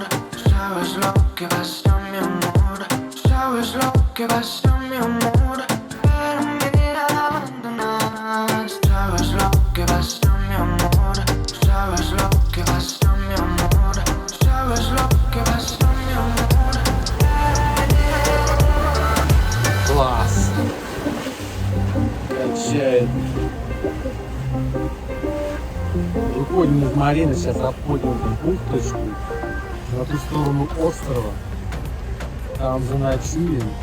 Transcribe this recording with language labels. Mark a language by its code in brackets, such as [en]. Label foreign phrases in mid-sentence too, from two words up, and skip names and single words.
[es] Sabes lo que pasa, mi amor. Sabes lo que pasa, mi amor. Pero mira, abandonas. Sabes lo que pasa, mi amor. Sabes lo que pasa, mi amor. Sabes lo que pasa, mi amor. [ru] Класс. Качает. Выходим из Марины, сейчас обходим бухточку на ту сторону острова. Там заночуем.